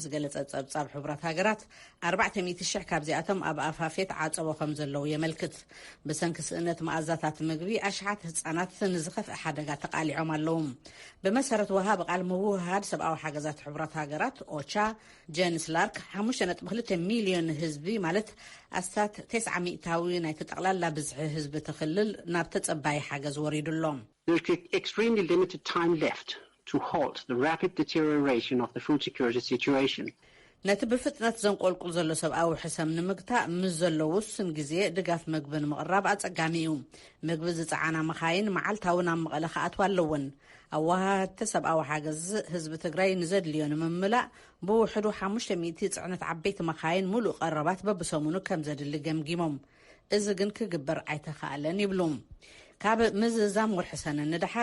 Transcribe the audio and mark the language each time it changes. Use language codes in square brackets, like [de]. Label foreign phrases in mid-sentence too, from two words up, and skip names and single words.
[ti] ዝገለጸ ጸብጻብ ሕቡራት ሃገራት 400,000 ካብዚኣቶም ኣብ ኣፋፌት ዓጸቦ ከም ዘለዉ የመልክት ብሰንኪ ስእነት መኣዛታት ምግቢ ኣሽሓት ህጻናት ንዝኸፍአ ሓደጋ ተቃሊዖም ኣለዉ ብመሰረት ወሃብ ቃል ምውህሃድ ሰብኣዊ ሓገዛት ሕቡራት ሃገራት ኦቻ ጄንስ ላርክ 5.2 ሚልዮን ህዝቢ ማለት ኣስታት 900 ናይ ተጠቕላላ ብዝሒ ህዝቢ ትኽልል ናብ ተጸባይ ሓገዝ ወሪዱሎም [en] There's extremely limited time left to halt the rapid deterioration of the food security situation. [ti] ነቲ ብፍጥነት ዘንቆልቁል ዘሎ ሰብኣዊ ሕሰም ንምግታእ ምስ ዘሎ ውስን ግዜ ድጋፍ ምግቢ ንምቕራብ ኣጸጋሚ እዩ ምግቢ ዝፀዓና መኻይን መዓልታዊ ናብ መቐለ ከኣትዋ ኣለወን ኣዋሃድቲ ሰብኣዊ ሓገዝ ህዝቢ ትግራይ ንዘድልዮ ንምምላእ ብውሕዱ 500 ጽዕነት ዓበይቲ መኻይን ሙሉእ ቀረባት በብሰሙኑ ከም ዘድሊ ገምጊሞም እዚ ግን ክግበር ኣይተኻኣለን ይብሉም ካብ ምዝዛም ወርሕሰነ ንድሓር